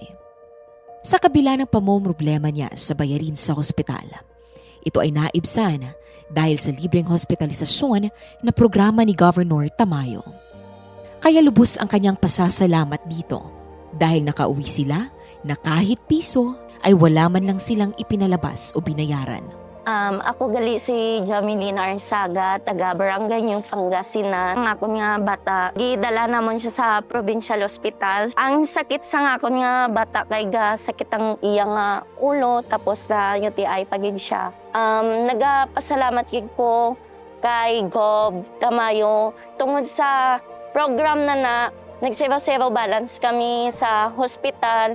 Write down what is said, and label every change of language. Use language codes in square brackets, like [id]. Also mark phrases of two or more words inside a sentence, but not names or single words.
[tl] Sa kabila ng pamomroblema niya sa bayarin sa hospital, ito ay naibsan dahil sa libreng hospitalisasyon na programa ni Governor Tamayo. Kaya lubos ang kanyang pasasalamat dito dahil nakauwi sila na kahit piso ay wala man lang silang ipinalabas o binayaran. [hil] Ako gali si Jameline Arsaga, taga Barangay New Pangasinan. Ang akong nga bata, gidala namon siya sa provincial hospital. Ang sakit sa nga akong nga bata kay sakit ang iyang ulo, tapos na UTI pagid siya. Nagapasalamat gid ko kay Gov Tamayo tungod sa program na nagsewa-sewa balance kami sa hospital.